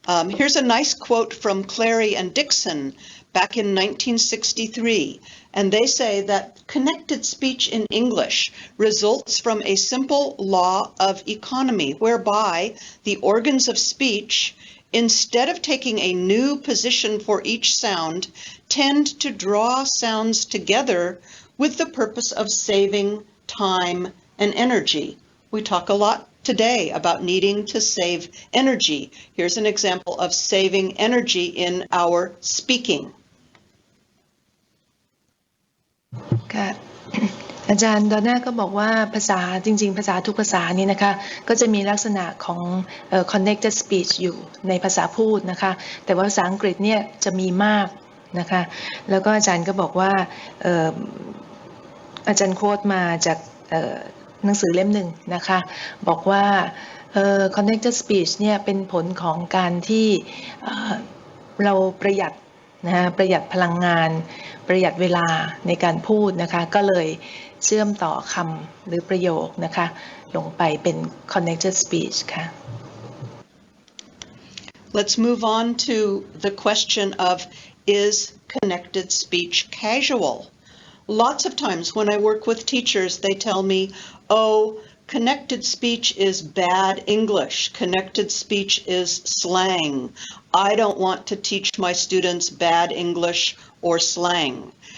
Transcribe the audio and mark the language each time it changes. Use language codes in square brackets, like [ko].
[en] Here's a nice quote from Clary and Dixon back in 1963, and they say that connected speech in English results from a simple law of economy, whereby the organs of speech, instead of taking a new position for each sound, tend to draw sounds together with the purpose of saving time and energy. We talk a lot today about needing to save energy. Here's an example of saving energy in our speaking. [th] ค่ะอาจารย์ดอนน่าก็บอกว่าภาษาจริงๆภาษาทุกภาษานี่นะคะก็จะมีลักษณะของ connected speech อยู่ในภาษาพูดนะคะแต่ว่าภาษาอังกฤษเนี่ยจะมีมากนะคะแล้วก็อาจารย์ก็บอกว่า อาจารย์โค้ดมาจากหนังสือเล่มหนึ่งนะคะบอกว่าconnected speech เนี่ยเป็นผลของการที่เราประหยัดนะคะประหยัดพลังงานประหยัดเวลาในการพูดนะคะก็เลยเชื่อมต่อคำหรือประโยคนะคะลงไปเป็น connected speech ค่ะ [en] Let's move on to the question of is connected speech casual? Lots of times when I work with teachers, they tell me, oh, connected speech is bad English. Connected speech is slang. I don't want to teach my students bad English or slang.